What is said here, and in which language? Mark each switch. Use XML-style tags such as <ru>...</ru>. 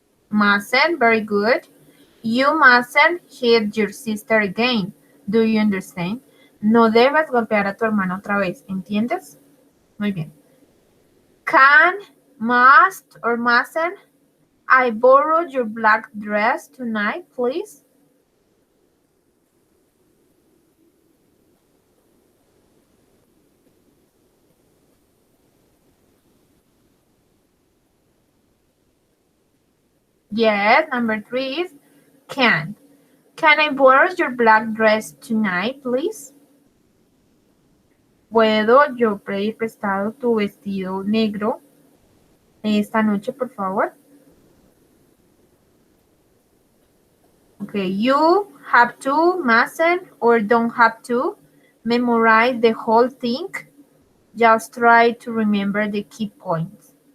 <en>Mustn't, very good. You mustn't hit your sister again. Do you understand?</en> <es>No debes golpear a tu hermana otra vez, ¿entiendes? Muy bien.</es> <en>Can, must, or mustn't I borrow your black dress tonight, please? Yes, number 3 is can. Can I borrow your black dress tonight, please?</en> <es>¿Puedo yo pedir prestado tu vestido negro esta noche, por favor?</es> <en>Okay, you have to, mustn't, or don't have to memorize the whole thing. Just try to remember the key points.</en>